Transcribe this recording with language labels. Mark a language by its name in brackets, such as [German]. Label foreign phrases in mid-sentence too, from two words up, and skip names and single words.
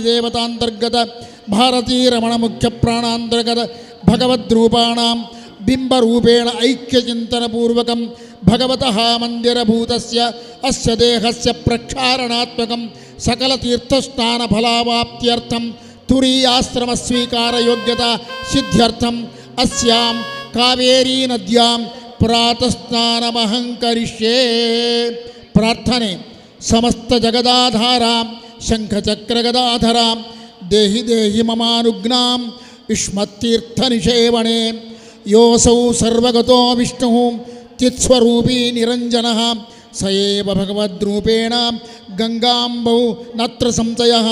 [Sanskrit] ದೇವತಾಂತರ್ಗತ ಭಾರತೀ ರಮಣ ಮುಖ್ಯ ಪ್ರಾಣಾಂತರ್ಗತ ಭಗವದ್ರೂಪಾಣಾಂ ಬಿಂಬರೂಪೇಣ ಐಕ್ಯಚಿಂತನಪೂರ್ವಕಂ ಭಗವತಃ ಮಂದಿರಭೂತಸ್ಯ ಅಸ್ಯ ದೇಹಸ್ಯ ಪ್ರಕ್ಷಾರಣಾತ್ಮಕಂ ಸಕಲ ತೀರ್ಥಸ್ನಾನ ಫಲಾವಾಪ್ತ್ಯರ್ಥಂ ತುರೀಯಾಶ್ರಮ ಸ್ವೀಕಾರ ಯೋಗ್ಯತಾ ಸಿದ್ಧ್ಯರ್ಥಂ ಅಸ್ಯಾಂ ಕಾವೇರಿ ನದ್ಯಾಂ ಪ್ರಾತಃಸ್ನಾನಮಹಂ ಕರಿಷ್ಯೇ. [Kannada] ಪ್ರಾರ್ಥನೆ. [Sanskrit] ಸಮಸ್ತ ಜಗದಾಧಾರಾಂ ಶಂಖಚಕ್ರಗದಾಧರಾಂ ದೇಹಿ ದೇಹಿ ಮಮಾನುಜ್ಞಾಂ ಯುಷ್ಮತ್ತೀರ್ಥ ನಿಷೇವಣೆ. ಯೋಸೌ ಸರ್ವಗತೋ ವಿಷ್ಣು ಚಿತ್ಸ್ವರೂಪೀ ನಿರಂಜನಃ ಸ ಏವ ಭಗವದ್ರೂಪೇಣ ಗಂಗಾಂಬೌ ನತ್ರ ಸಂಶಯಃ.